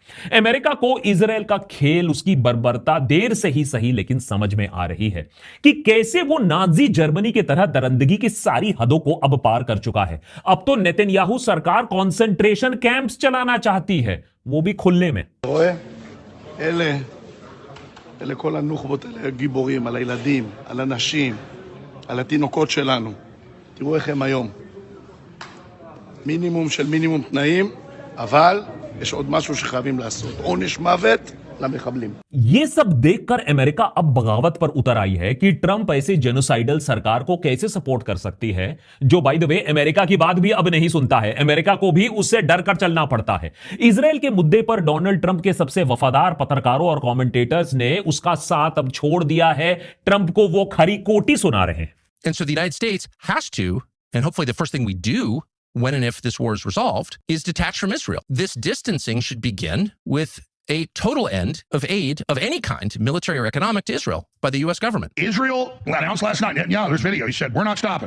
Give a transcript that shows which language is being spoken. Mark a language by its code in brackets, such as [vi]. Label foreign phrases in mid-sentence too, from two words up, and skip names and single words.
[hi] अमेरिका को इजराइल का खेल, उसकी बर्बरता देर से ही सही लेकिन समझ में आ रही है कि कैसे वो नाजी जर्मनी की तरह दरिंदगी की सारी हदों को अब पार कर चुका है। अब तो नेतन्याहू सरकार [en] concentration camps [hi] चलाना चाहती है, वो भी खुले में। [he] אלה כל הנוח'בות האלה גיבורים, על הילדים, על הנשים, על התינוקות שלנו. תראו איך הם היום. מינימום של מינימום תנאים, אבל יש עוד משהו שחייבים לעשות. עונש מוות למחבלים. [hi] ये सब देखकर अमेरिका अब बगावत पर उतर आई है कि ट्रंप ऐसे जेनोसाइडल सरकार को कैसे सपोर्ट कर सकती है, जो [en] by the way [hi] अमेरिका की बात भी अब नहीं सुनता है। अमेरिका को भी उससे डर कर चलना पड़ता है। इजराइल के मुद्दे पर डोनाल्ड ट्रंप के सबसे वफादार पत्रकारों और कमेंटेटर्स ने उसका साथ अब छोड़ दिया है। ट्रंप को वो खरी कोटी सुना रहे हैं। [en] And so the United States has to, and hopefully the first thing we do when and if this war is resolved, is detach from Israel. This distancing should begin with a total end of aid of any kind, military or economic, to Israel by the U.S. government. Israel announced last night, yeah, there's video, he said, we're not stopping.